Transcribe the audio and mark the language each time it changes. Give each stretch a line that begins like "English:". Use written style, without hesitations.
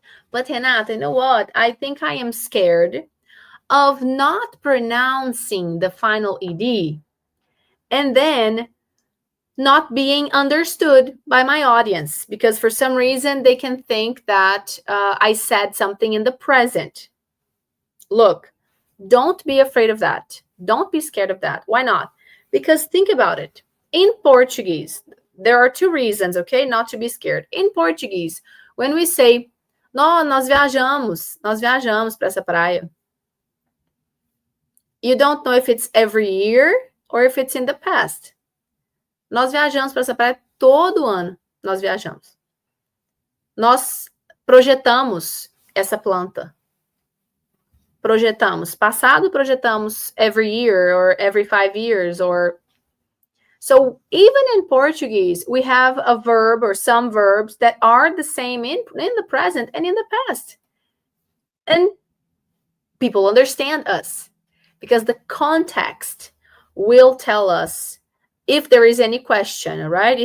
English: But Renata, you know what? I think I am scared of not pronouncing the final ED and then not being understood by my audience, because for some reason they can think that I said something in the present. Look, don't be afraid of that. Don't be scared of that. Why not? Because think about it. In Portuguese, there are two reasons, okay, not to be scared. In Portuguese, when we say, no,
Portuguese: nós viajamos para essa praia.
English: You don't know if it's every year or if it's in the past.
Portuguese: Nós viajamos para essa praia todo ano. Nós viajamos. Nós projetamos essa planta. Projetamos. Passado, projetamos
English: every year or every 5 years. Or so even in Portuguese, we have a verb or some verbs that are the same in the present and in the past. And people understand us because the context will tell us if there is any question, right?